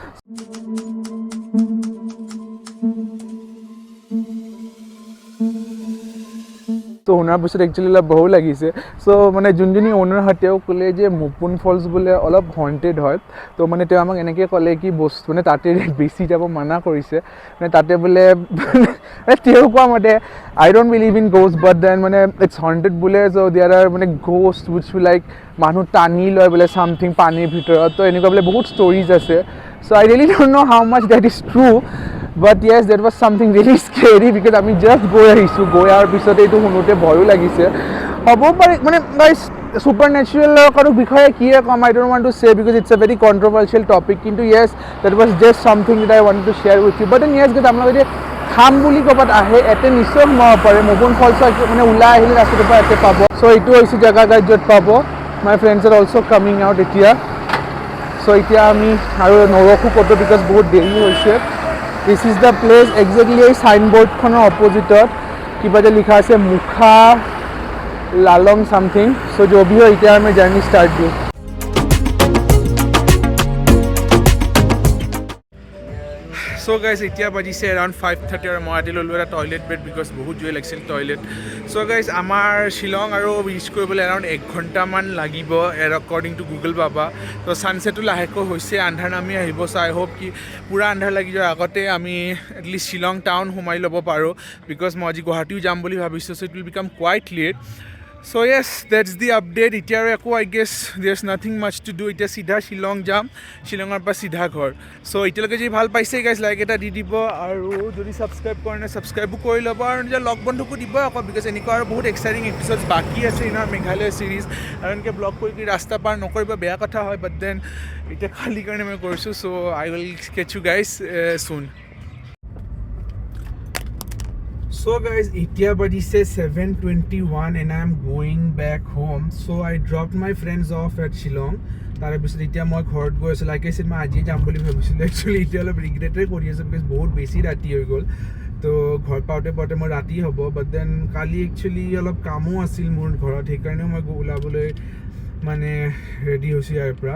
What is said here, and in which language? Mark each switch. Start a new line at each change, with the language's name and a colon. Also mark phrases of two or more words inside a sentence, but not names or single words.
Assamese: তো শুনাৰ পিছত একচুৱেলি অলপ বহু লাগিছে চ' মানে যোনজনী অ'নাৰ হয় তেওঁ ক'লে যে মোপুন ফলছ বোলে অলপ হণ্টেড হয় তো মানে তেওঁ আমাক এনেকৈ ক'লে কি বস্তু মানে তাতে বেছি যাব মানা কৰিছে মানে তাতে বোলে তেওঁ কোৱা মতে
English: I don't believe in ghost but then
Assamese: মানে
English: it's haunted
Assamese: বোলে
English: so there are
Assamese: মানে
English: ghost which like
Assamese: মানুহ টানি লয় বোলে
English: চামথিং
Assamese: পানীৰ ভিতৰত তো এনেকুৱা বোলে বহুত ষ্টৰিজ আছে
English: so I really don't know how much that is true But yes, that was something really scary because আমি just
Assamese: গৈ আহিছোঁ গৈ অহাৰ পিছতে এইটো শুনোতে ভয়ো লাগিছে হ'ব পাৰে মানে গাইজ ছুপাৰ নেচাৰেলৰ কাৰো বিষয়ে কিয়ে ক'ম
English: I don't want to say because it's a very controversial topic কিন্তু yes that was just something that I want to share with you but then yes
Assamese: গেট আপোনালোকে যদি খাম বুলি ক'ৰবাত আহে ইয়াতে নিশ্চয় সোমাব পাৰে মোপুন ফলছ মানে ওলাই আহিলে ৰাস্তাটোৰ পৰা ইয়াতে পাব চ' এইটো হৈছে জেগা গাইজ য'ত পাব
English: my friends are also coming out
Assamese: এতিয়া চ' এতিয়া আমি আৰু নৰখোঁ ক'তো বিকজ বহুত দেৰি হৈছে
English: This is the place exactly
Assamese: এই সাইনবোৰ্ডখনৰ অপজিটত কিবা যে লিখা আছে মুখা লালং সামথিং চ'
Hindi: जो भी हो
Assamese: এতিয়া আমি
English: journey start
Assamese: দিওঁ
English: So guys,
Assamese: এতিয়া বাজিছে around 5:30 আৰু মই আদি ল'লো এটা
English: toilet break because
Assamese: বহুত জোৰে লাগিছিল টয়লেট.
English: So guys,
Assamese: আমাৰ শ্বিলং আৰু ৰিচ কৰিবলৈ around 1 ঘণ্টামান লাগিব
English: according to Google
Assamese: পাবা. তো ছানছেটো লাহেকৈ হৈছে, আন্ধাৰ নামি আহিব.
English: So I hope
Assamese: কি পুৰা আন্ধাৰ লাগি যোৱাৰ আগতে আমি এটলিষ্ট শ্বিলং টাউন সোমাই ল'ব পাৰোঁ বিকজ মই আজি গুৱাহাটীও যাম বুলি ভাবিছোঁ.
English: So it will become quite late. So yes, that's the update. এতিয়া আৰু একো I guess there's nothing much to do.
Assamese: এতিয়া চিধা শ্বিলং যাম, শ্বিলঙৰ পৰা চিধা ঘৰ. So এতিয়ালৈকে যদি ভাল পাইছে গাইজ লাইক এটা দি দিব আৰু যদি ছাবস্ক্ৰাইব কৰে নাই ছাবস্ক্ৰাইবো কৰি ল'ব আৰু নিজৰ লগ বন্ধুকো দিব আকৌ বিকজ এনেকুৱা আৰু বহুত
English: exciting episodes
Assamese: বাকী আছে ইনাৰ মেঘালয় ছিৰিজ. আৰু এনেকৈ ব্লগ কৰি ৰাস্তা পাৰ নকৰিব বেয়া কথা হয়,
English: but then
Assamese: এতিয়া খালী কাৰণে মই কৰিছোঁ.
English: So I will catch you guys soon. So guys,
Assamese: এতিয়া বাজিছে
English: 7:21 and I am going back home. So I dropped my friends off at Shillong.
Assamese: তাৰে পিছত এতিয়া মই ঘৰত গৈ আছোঁ. লাইক মই আজি যাম বুলি ভাবিছিলোঁ, একচুৱেলি এতিয়া অলপ ৰিগ্ৰেটেই কৰি আছোঁ বিকজ বহুত বেছি ৰাতি হৈ গ'ল. তো ঘৰ পাওঁতে পাওঁতে মই ৰাতি হ'ব,
English: but then
Assamese: কালি একচুৱেলি অলপ কামো আছিল মোৰ ঘৰত, সেইকাৰণেও মই ওলাবলৈ মানে ৰেডি হৈছোঁ ইয়াৰ পৰা.